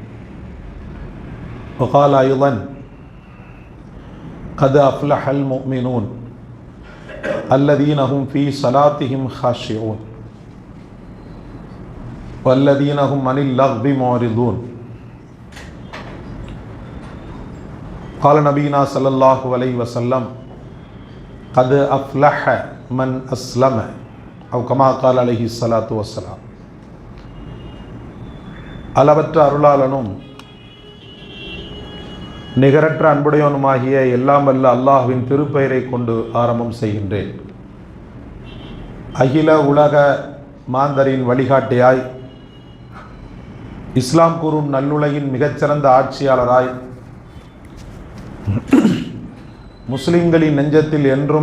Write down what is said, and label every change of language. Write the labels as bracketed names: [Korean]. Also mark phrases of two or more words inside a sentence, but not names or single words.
[Arabic] وقال أيضا قد أفلح المؤمنون الذين هم في صلاتهم خاشعون والذين هم عن اللغو معرضون. قال نبينا صلى الله عليه وسلم قد أفلح من أسلم أو كما قال عليه الصلاة والسلام. [Tamil] அளவற்ற அருளாளனும் நிகரற்ற அன்புடையவனுமாகிய எல்லாம் வல்ல அல்லாஹ்வின் திருப்பெயரை கொண்டு ஆரம்பம் செய்கின்றேன். அகில உலக மாந்தரின் வழிகாட்டியாய், இஸ்லாம் கூறும் நல்லுலகின் மிகச்சிறந்த ஆட்சியாளராய், முஸ்லிம்களின் நெஞ்சத்தில் என்றும்